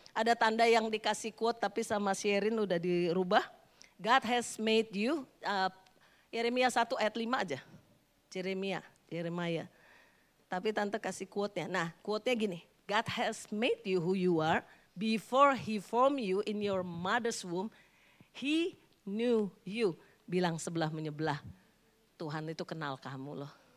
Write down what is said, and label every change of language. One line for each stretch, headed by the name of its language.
Indonesian: Ada tanda yang dikasih quote tapi sama Sherin udah dirubah.
English: God has made you,
Indonesian: Yeremia 1 ayat 5 aja. Jeremiah. Tapi tante kasih quote-nya. Nah quote-nya gini,
English: God has made you who you are before he formed you in your mother's womb. He knew you.
Indonesian: Bilang sebelah menyebelah, Tuhan itu kenal kamu loh.